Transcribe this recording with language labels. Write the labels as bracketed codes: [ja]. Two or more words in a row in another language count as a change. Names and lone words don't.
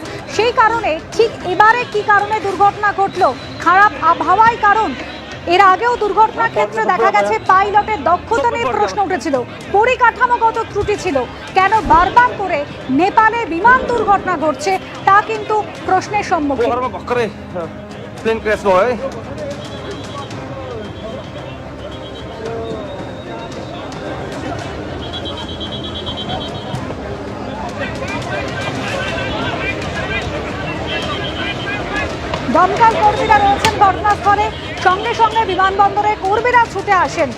[bn] সেই কারণে ঠিক এবারে কি কারণে দুর্ঘটনা ঘটলো? খারাপ আবহাওয়াই কারণ? এর আগেও দুর্ঘটনার ক্ষেত্রে দেখা গেছে পাইলটের দক্ষতা নিয়ে প্রশ্ন উঠেছিল, পরিকাঠামোগত ত্রুটি ছিল। কেন বারবার করে নেপালে বিমান দুর্ঘটনা ঘটছে তা কিন্তু প্রশ্নের সম্মুখীন। [en] plane crash [ne] भयो है। [bn] দমকল কর্মীরা রয়েছেন ঘটনাস্থলে, সঙ্গে সঙ্গে বিমানবন্দরে কর্মীরা ছুটে আসেন।